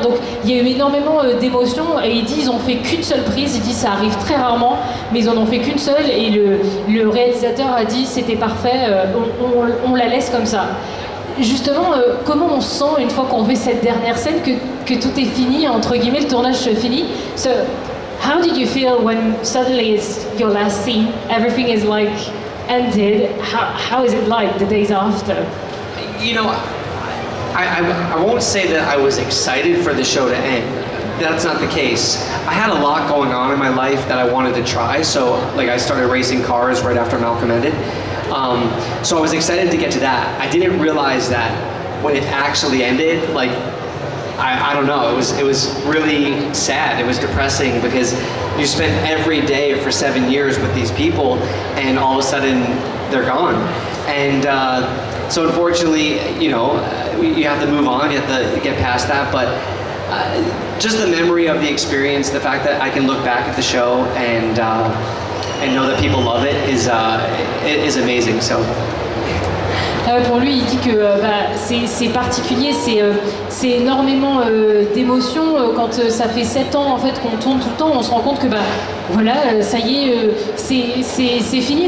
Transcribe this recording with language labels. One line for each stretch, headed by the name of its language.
French: Donc il y a eu énormément d'émotions et il dit ils ont fait qu'une seule prise. Il dit ça arrive très rarement mais ils en ont fait qu'une seule et le réalisateur a dit c'était parfait, on la laisse comme ça. Justement, comment on se sent une fois qu'on fait cette dernière scène que tout est fini, entre guillemets, le tournage se finit?
English: So, how did you feel when suddenly it's your last scene, everything is like ended? How is it like the days after? You know, I won't say that I was excited for the show to end. That's not the case. I had a lot going on in my life that I wanted to try, so like I started racing cars right after Malcolm ended. So I was excited to get to that. I didn't realize that when it actually ended, like, I don't know, it was really sad, it was depressing because you spent every day for 7 years with these people and all of a sudden they're gone. And so unfortunately, you know, you have to move on, you have to get past that, but just the memory of the experience, the fact that I can look back at the show and know that people love it is amazing. So.
French: Pour lui, il dit que c'est particulier, c'est énormément d'émotions. Quand ça fait 7 ans en fait qu'on tourne tout le temps, on se rend compte que ça y est, c'est fini.